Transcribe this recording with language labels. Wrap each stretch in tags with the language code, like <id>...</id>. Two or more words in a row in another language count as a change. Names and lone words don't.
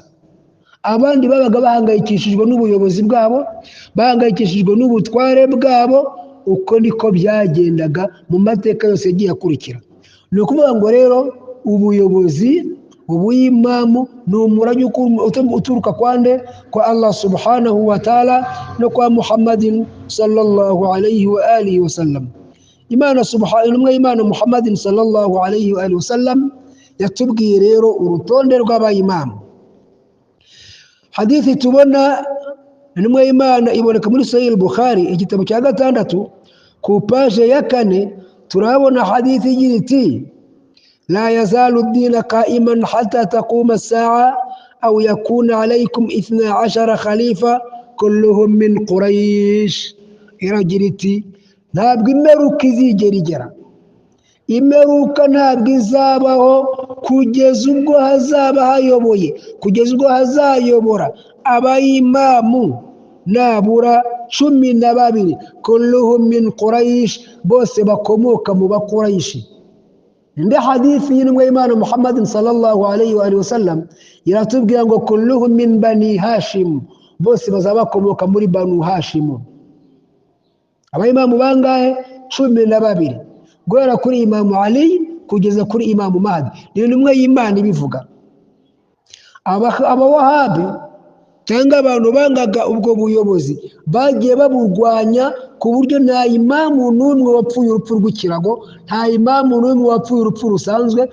<rw>Abandi babaga bahangayikishijwe n'ubuyobozi bwabo, bahangayikishijwe n'ubutware bwabo. Uko niko byagendaga mu mateka yose yagiye akurikira. Ni ukuvuga ngo rero ubuyobozi, ubuyimamu ni umurage uturuka kwande? Kwa</rw> <ar>الله سبحانه وتعالى</ar> <rw>no kwa Muhammadin</rw> <ar>صلى الله عليه وآله وسلم.</ar> <rw>Imana Muhammadin</rw> <ar>صلى الله عليه وآله وسلم</ar> <rw>yatubwiye rero urutonde rw'abayimamu. Hadithi tubona intumwa y'Imana iboneka muri Sahih al-Bukhari igitabo cya 6 ku paje ya 4 turabona hadithi igira iti</rw> <ar>لا يزال الدين قائما حتى تقوم الساعة أو يكون عليكم 12 خليفة كلهم من قريش.</ar> <rw>Iragira iti ntabwo imperuka izigera igera, imperuka ntabwo izabaho kugeza ubwo hazaba hayoboye, kugeza ubwo hazayobora abayimamu nabura 12</rw> <ar>كلهم من قريش,</ar> <rw>bose bakomoka mu Bakurayshi. Indi hadithi y'intumwa y'Imana Muhammadin</rw> <ar>صلى الله عليه وسلم</ar> <rw>iratubwira ngo</rw> <ar>كلهم من بني هاشم,</ar> <rw>bose bazaba bakomoka muri Banu Hashim. Abayimamu bangahe? 12, guhera kuri Imamu Ali kugeza kuri Imamu Mahdi. Ni intumwa y'Imana ibivuga. Abawahabi cyangwa abantu bangaga ubwo buyobozi bagiye baburwanya ku buryo nta imamu n'umwe wapfuye urupfu rw'ikirago, nta imamu n'umwe wapfuye urupfu rusanzwe.</rw>